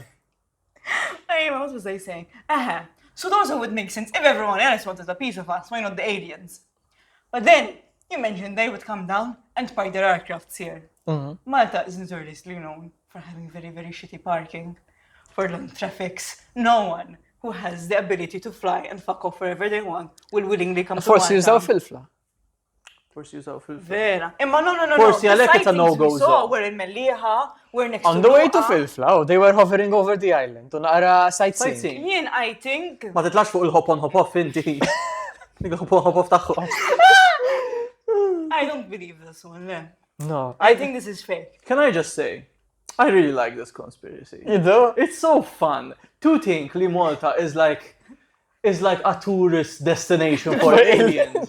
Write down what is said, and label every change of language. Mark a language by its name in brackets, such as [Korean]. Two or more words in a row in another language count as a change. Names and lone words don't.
[English] Anyway, what was I saying? So those would make sense if everyone else wanted a piece of us, why not the aliens? But then, you mentioned they would come down and park their aircrafts here. Malta is notoriously known for having very, very shitty parking. for long traffics, no one who has the ability to fly and fuck off wherever they want will willingly come to [Maltese] Forsi [English] Malta. [Maltese] jużaw filfla. Forsi jużaw fil-fil. Vera. Imma no. Forsi [English] The għalhekk it's a sightings no-go we saw zone. were in Mellieħa, were next On to the way to Luqa. filfla, oh, they were hovering over the island. [Maltese] U naqra sightseeing. [English] Sightseeing. [Maltese] Jien, [English] I think... [Maltese] Ma titlax fuq il-hop-on hop-off inti. Dik hop-on hop-off tagħhom. [English] I don't believe this one, le. No. I think this is fake. Can I just say, I really like this conspiracy. You do? It's so fun to think Li Malta is like a tourist destination for aliens.